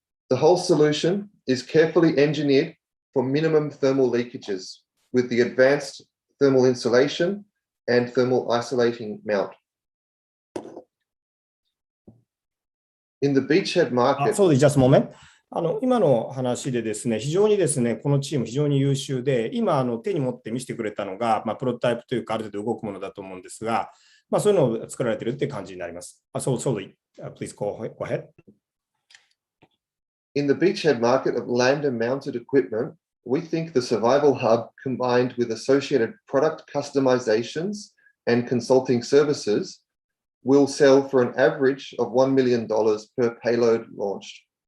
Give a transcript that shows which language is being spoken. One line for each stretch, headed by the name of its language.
English: The whole solution is carefully engineered for minimum thermal leakages with the advanced thermal insulation and thermal isolating mount. In the beachhead market. Sorry, just a moment.
Japanese: 今の話でですね、非常にですね、このチーム非常に優秀で、今手に持って見せてくれたのが、プロトタイプというかある程度動くものだと思うんですが、そういうのを作られているっていう感じになります。
English: Sorry, please go ahead. In the beachhead market of lander-mounted equipment, we think the Survival Hub combined with associated product customizations and consulting services will sell for an average of $1 million per payload launched.